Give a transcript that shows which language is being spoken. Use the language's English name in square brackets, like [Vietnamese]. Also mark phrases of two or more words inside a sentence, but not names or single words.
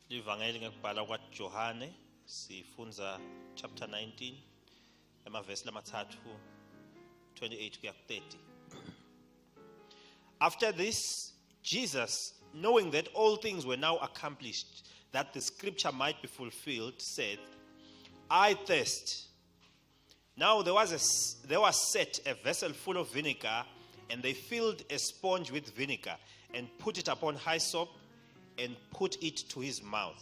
[Swati] Ivangeli ngekubhala kwaJohane sifunza chapter 19 emavesi lamathathu 28 kuya ku30. [English] After this, Jesus, knowing that all things were now accomplished, that the scripture might be fulfilled, said, I thirst. Now there was set a vessel full of vinegar, and they filled a sponge with vinegar, and put it upon hyssop, and put it to his mouth.